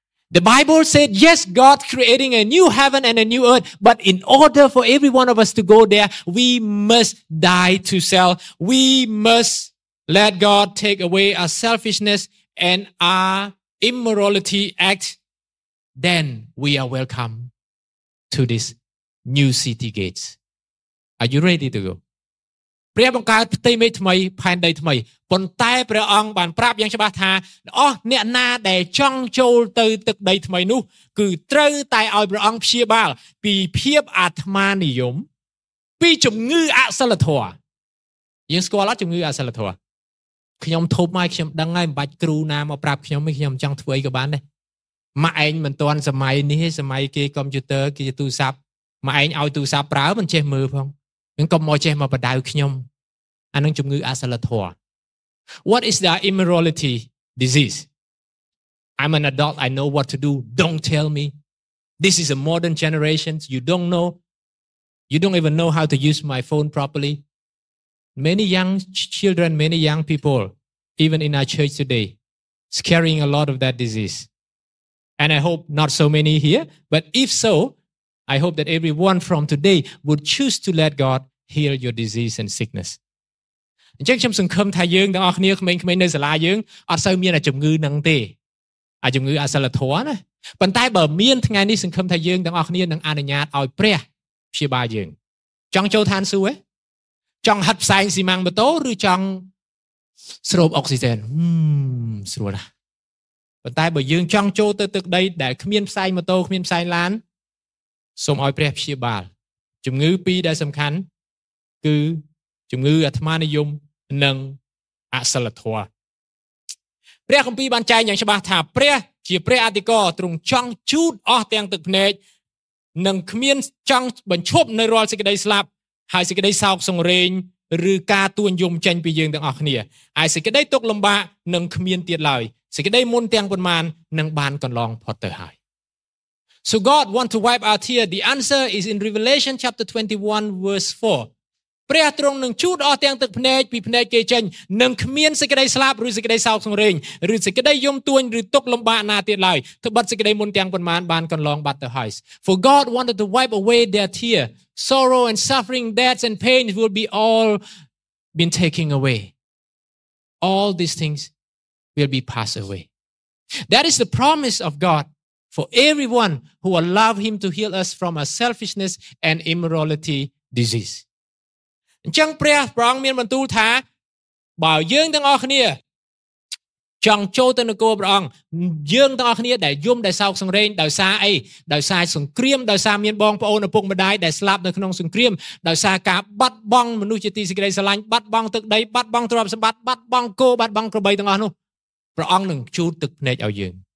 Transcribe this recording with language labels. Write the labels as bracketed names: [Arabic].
[English] The Bible said, yes, God creating a new heaven and a new earth, but in order for every one of us to go there, we must die to self. We must let God take away our selfishness and our immorality act. Then we are welcome to this new city gates. Are you ready to go? [Khmer] ព្រះបង្កើតផ្ទៃមេឃថ្មីផែនដីថ្មីប៉ុន្តែព្រះអង្គបានប្រាប់យ៉ាងច្បាស់ថាអស់អ្នកណាដែលចង់ចូលទៅទឹកដីថ្មីនោះគឺត្រូវតែឲ្យព្រះអង្គព្យាបាលពីភាពអាត្មានិយមពីជំងឺអសិលធម៌ យើងស្គាល់អត់ជំងឺអសិលធម៌ខ្ញុំធប់មកខ្ញុំដឹងហើយមិនបាច់គ្រូណាមកប្រាប់ខ្ញុំទេខ្ញុំចង់ធ្វើអីក៏បានដែរម៉ាក់ឯងមិនទាន់សម័យនេះទេសម័យគេកុំព្យូទ័រគេទូរស័ព្ទម៉ាក់ឯងឲ្យទូរស័ព្ទប្រើមិនចេះមើលផងនឹងកុំមកចេះមកបដៅខ្ញុំអានឹងជំងឺអសិលធម៌ [English] What is the immorality disease? I'm an adult. I know what to do. Don't tell me. This is a modern generation. You don't know. You don't even know how to use my phone properly. Many young children, many young people, even in our church today, is carrying a lot of that disease. And I hope not so many here, but if so, I hope that everyone from today would choose to let God heal your disease and sickness. [Khmer] អញ្ចឹងខ្ញុំសង្ឃឹមថាយើងទាំងអស់គ្នាក្មេងៗនៅសាលាយើងអត់សូវមានអាជំងឺនឹងទេអាជំងឺអសិលធម៌ណាប៉ុន្តែបើមានថ្ងៃនេះសង្ឃឹមថាយើងទាំងអស់គ្នានឹងអនុញ្ញាតឲ្យព្រះព្យាបាលយើងចង់ចូលឋានសួគ៌ទេចង់ហិតផ្សែងស៊ីម៉ាំងម៉ូតូឬចង់ ស្រូបអុកស៊ីហ្សែនស្រួលណាស់ប៉ុន្តែបើយើងចង់ចូលទៅទឹកដីដែលគ្មានផ្សែងម៉ូតូគ្មានផ្សែងឡានសូមឲ្យព្រះព្យាបាលជំងឺពីរដែលសំខាន់គឺជំងឺអាត្មានិយមនិងអសិលធម៌ ព្រះគម្ពីរបានចែងយ៉ាងច្បាស់ថាព្រះជាព្រះអធិការទ្រង់ចង់ជូតអស់ទាំងទឹកភ្នែកនិងគ្មានចង់បញ្ឈប់នៅរាល់សេចក្តីស្លាប់ហើយសេចក្តីសោកសង្រេងឬការទួញយំចេញពីយើងទាំងអស់គ្នាហើយសេចក្តីទុក្ខលំបាកនឹងគ្មានទៀតឡើយសេចក្តីមុនទាំងប៉ុន្មាននឹងបានកន្លងផុតទៅហើយ [English] So God want to wipe out here. The answer is in Revelation chapter 21 verse 4. [Khmer] ព្រះទ្រង់នឹងជូតអស់ទាំងទឹកភ្នែកពីភ្នែកគេចេញនឹងគ្មានសេចក្តីស្លាប់ឬសេចក្តីសោកសង្រេងឬសេចក្តីយំទួញឬទុក្ខលំបាកណាទៀតឡើយត្បិតសេចក្តីមុនទាំងប៉ុន្មានបានកន្លងបាត់ទៅហើយ [English] For God wanted to wipe away their tear. Sorrow and suffering, deaths and pain will be all been taken away. All these things will be passed away. That is the promise of God. For everyone who allow him to heal us from our selfishness and immorality disease. [Khmer] អញ្ចឹងព្រះប្រងមានបន្ទូលថាបើយើងទាំងអស់គ្នាចង់ចូលទៅនគរព្រះអង្គយើងទាំងអស់គ្នាដែលយំដែលសោកសង្រេងដោយសារអីដោយសារសង្គ្រាមដោយសារមានបងប្អូនឪពុកម្ដាយដែលស្លាប់នៅក្នុងសង្គ្រាមដោយសារការបាត់បង់មនុស្សជាទីសេចក្តីស្រឡាញ់បាត់បង់ទឹកដីបាត់បង់ទ្រព្យសម្បត្តិបាត់បង់គោបាត់បង់ក្របីទាំងអស់នោះព្រះអង្គនឹងជូតទឹកភ្នែកឲ្យយើង